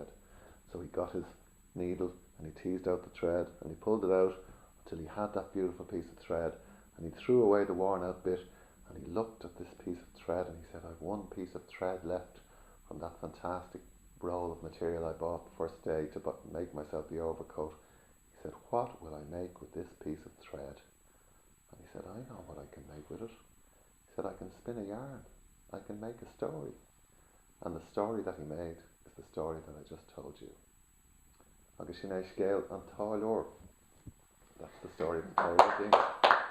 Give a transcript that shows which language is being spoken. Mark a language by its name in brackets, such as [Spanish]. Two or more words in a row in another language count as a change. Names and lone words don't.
[English] So he got his needle and he teased out the thread and he pulled it out until he had that beautiful piece of thread, and he threw away the worn out bit and he looked at this piece of thread and he said, I've one piece of thread left from that fantastic roll of material I bought the first day to make myself the overcoat. He said, what will I make with this piece of thread? And he said, I know what I can make with it. He said, I can spin a yarn. I can make a story. And the story that he made is the story that I just told you. [Irish] Agus sin é scéal an táil leor. [English] That's the story of the Taylor Dingle.